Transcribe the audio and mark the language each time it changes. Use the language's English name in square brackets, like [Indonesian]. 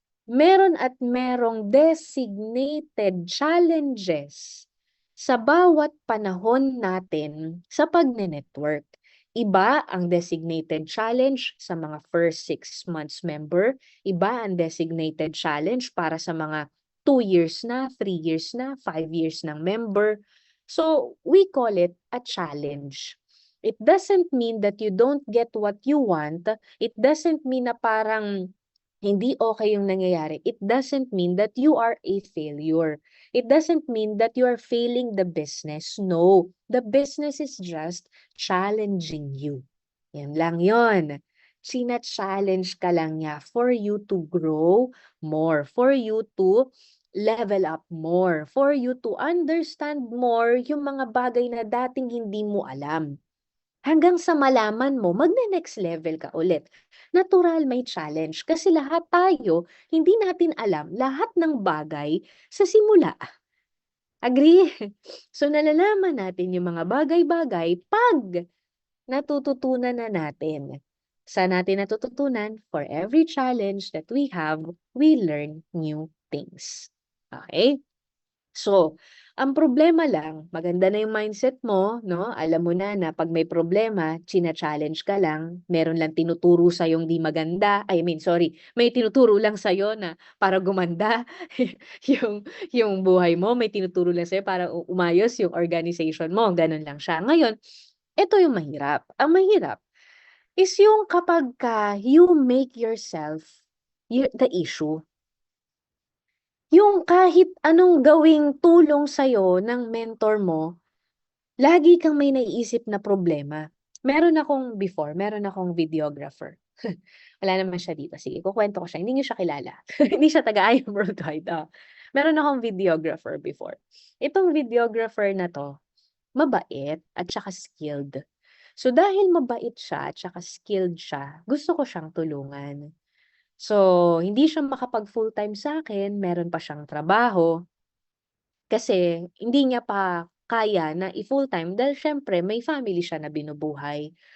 [Filipino] Meron at merong designated challenges sa bawat panahon natin sa pagne-network. Iba ang designated challenge sa mga first 6 months member, iba ang designated challenge para sa mga 2 years na, 3 years na, 5 years ng member. [English] So, we call it a challenge. It doesn't mean that you don't get what you want. It doesn't mean [Filipino] na parang hindi okay yung nangyayari. [English] It doesn't mean that you are a failure. It doesn't mean that you are failing the business. No, the business is just challenging you. [Filipino] Yan lang yon. China-challenge ka lang niya [English] for you to grow more, for you to level up more, for you to understand more [Filipino] yung mga bagay na dating hindi mo alam. Hanggang sa malaman mo, magne-next level ka ulit. Natural may challenge kasi lahat tayo, hindi natin alam lahat ng bagay sa simula. Agree? So nalalaman natin yung mga bagay-bagay pag natututunan na natin. Saan natin natututunan? [English] For every challenge that we have, we learn new things. [Filipino] Okay? So, ang problema lang, maganda na yung mindset mo, no? Alam mo na pag may problema, china-challenge ka lang, meron lang tinuturo sa yung di maganda, may tinuturo lang sa na para gumanda yung buhay mo, may tinuturo lang sa para umayos yung organization mo, ganun lang siya. Ngayon, ito yung mahirap. Ang mahirap is yung kapag [English] you make yourself the issue. [Filipino] Yung kahit anong gawing tulong sa'yo ng mentor mo, lagi kang may naiisip na problema. Meron akong videographer. Wala naman siya dito. Sige, kukwento ko siya. Hindi niyo siya kilala. Hindi siya taga-I Am Worldwide. Meron akong videographer before. Itong videographer na to, mabait at saka skilled. So dahil mabait siya at saka skilled siya, gusto ko siyang tulungan. So, hindi siya makapag full-time sa akin, meron pa siyang trabaho. Kasi hindi niya pa kaya na i-full-time dahil siyempre may family siya na binubuhay.